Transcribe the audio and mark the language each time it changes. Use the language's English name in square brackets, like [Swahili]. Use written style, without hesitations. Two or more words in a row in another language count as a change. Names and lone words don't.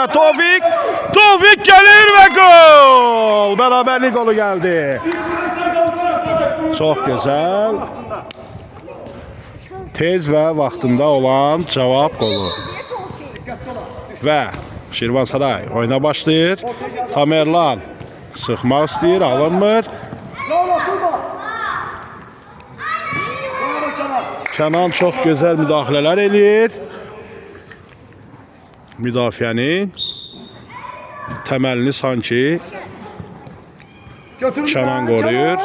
[Turkish] Tofik gelir ve gol. Beraberlik golü geldi. Çok güzel. [Azerbaijani] Tez ve vaxtında olan cevap golü. Ve Şirvansaray oyuna başlayır. Tamerlan sıxmaq istəyir, alınmır. Kenan çox gözəl müdaxilələr eləyir. Müdafiənin təməlini sanki Kenan qoruyur.